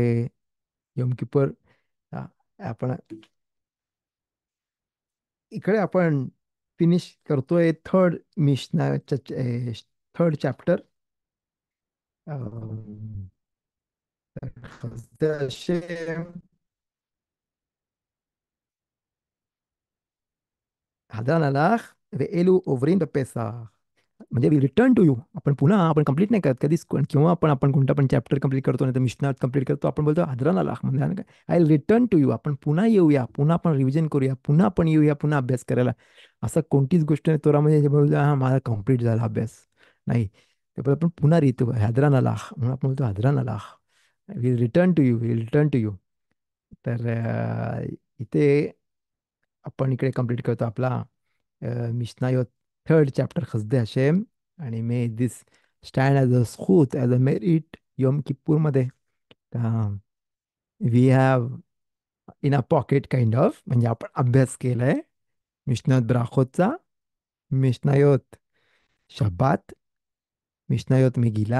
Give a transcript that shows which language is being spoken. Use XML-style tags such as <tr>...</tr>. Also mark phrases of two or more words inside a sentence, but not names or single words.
<mr>यम किपर आपण इकडे आपण फिनिश करतोय थर्ड मिशनाच्या</mr> <en>third chapter.</en> <he>Hadran alach ve'elu ovrim bepesach.</he> <mr>म्हणजे</mr> <en>we return to you.</en> <mr>आपण कंप्लीट नाही करत कधीच किंवा आपण कोणता पण चॅप्टर कंप्लीट करतो नाही तर मिशनात कंप्लीट करतो आपण बोलतो</mr> <he>הדרן עלך</he> <mr>म्हणजे</mr> <en>I return to you.</en> <mr>आपण पुन्हा येऊया, पुन्हा आपण रिव्हिजन करूया, पुन्हा आपण येऊया, पुन्हा अभ्यास करायला. असं कोणतीच गोष्ट नाही तोरामध्ये जे बोलतो हा माझा कम्प्लीट झाला अभ्यास नाही. ते पण आपण पुन्हा येतो</mr> <he>הדרן עלך</he> <mr>म्हणून आपण बोलतो</mr> <he>הדרן עלך.</he> <en>will return to you, will return to you.</en> <mr>तर इथे आपण इकडे कंप्लीट करतो आपला मिशनायोत थर्ड चॅप्टर</mr> <he>בחסדי השם.</he> <en>आणि may this stand as a skut as a merit</en> <mr>योम किप्पूरमध्ये</mr> <en>we have in a pocket kind of</en> <mr>म्हणजे आपण अभ्यास केलाय मिशनात ब्राखोतचा, मिशनायोत शब्बात, मिशनायोत मेगिला.</mr>